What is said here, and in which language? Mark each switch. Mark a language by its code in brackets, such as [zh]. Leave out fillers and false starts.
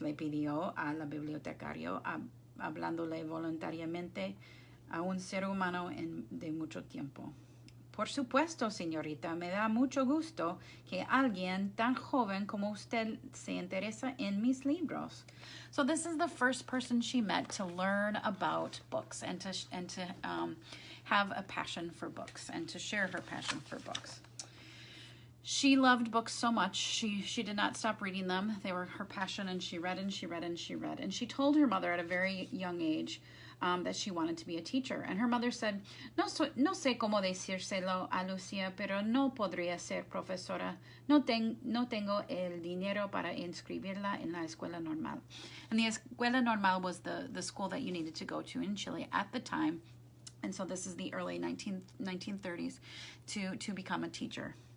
[es] Le pidió a la bibliotecario, hablándole voluntariamente a un ser humano de mucho tiempo. Por supuesto, señorita, me da mucho gusto que alguien tan joven como usted se interesa en mis libros. [en] So this is the first person she met to learn about books and to have a passion for books and to share her passion for books. She loved books so much, she did not stop reading them. They were her passion, and she read and she read and she read. And she told her mother at a very young age that she wanted to be a teacher. And her mother said, [es] no sé cómo decírselo a Lucia, pero no podría ser profesora. No tengo el dinero para inscribirla en la escuela normal. [en] And the escuela normal was the school that you needed to go to in Chile at the time. And so this is the early 1930s to become a teacher.